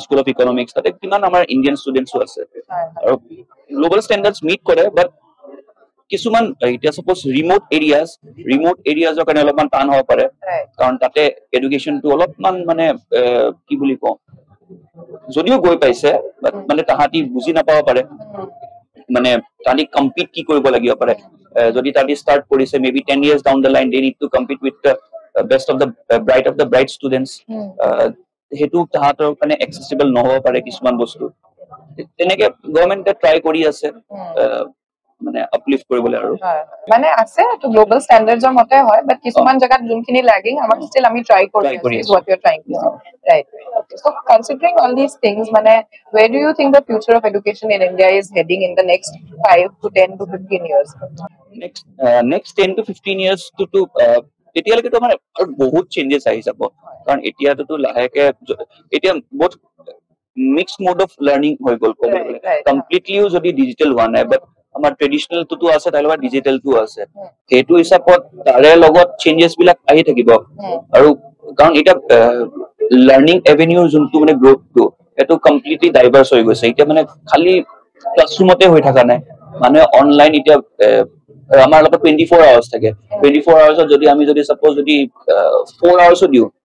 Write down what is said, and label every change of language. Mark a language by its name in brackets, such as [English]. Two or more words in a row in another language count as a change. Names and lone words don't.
[Assamese] স্কুল অফ ইকনমিক্স তাতে কিমান আমাৰ [English] Indian students [Assamese] আছে আৰু [English] global standards meet [Assamese] কৰে বাট কিছুমান এতিয়া [English] suppose remote areasৰ [Assamese] কাৰণে অলপমান টান হ'ব পাৰে কাৰণ তাতে এডুকেশ্যনটো অলপমান মানে কি বুলি কওঁ যদিও গৈ পাইছে মানে তাহাঁতি বুজি নাপাব পাৰে মানে তাহাঁতি কম্পিট কি কৰিব লাগিব পাৰে যদি তাহাঁতি ষ্টাৰ্ট কৰিছে মেবি [English] 10 years down the line they need to compete with the best of the bright students [Assamese] হেতু তাহাঁতৰ কাৰণে এক্সেসিবল নহব পাৰে কিছুমান বস্তু তেনেকে গভৰ্ণমেণ্টে ট্ৰাই কৰি আছে মানে আপলিফ্ট কৰিবলৈ আৰু মানে আছে তো গ্লোবাল ষ্টেণ্ডাৰ্ডছৰ মতে হয় বাট কিছুমান জায়গাত যোনখিনি ল্যাগিং আমাৰ ষ্টিল আমি ট্ৰাই কৰি আছো [English] is what you are trying to right so considering all these things মানে where do you think the future of education in India is heading in the next 5 to 10 to 15 years next 10 to 15 years [Assamese] to এতিয়ালৈকে তো মানে বহুত চেঞ্জেছ আহি যাব কাৰণ এতিয়াতো লাহেকে এতিয়া বহুত [English] mix mode of learning [Assamese] হৈ গ'ল কমপ্লিটলিও যদি ডিজিটেল হোৱা নাই বাট আমাৰ ট্ৰেডিশনেলটো আছে তাৰ লগত ডিজিটেলটো আছে সেইটো হিচাপত তাৰে লগত চেঞ্জেছ বিলাক আহি থাকিব আৰু কাৰণ এটা [English] learning avenue [Assamese] যোনটো মানে গ্ৰোথটো সেইটো [English] completely diverse [Assamese] হৈ গৈছে এতিয়া মানে খালি ক্লাছৰুমতে হৈ থকা নাই মানে অনলাইন এতিয়া আমাৰ লগত 24 আৱাৰ্ছ থাকে 24 আৱাৰ্ছত যদি আমি যদি সাপোজ যদি 4 আৱাৰ্ছো দিও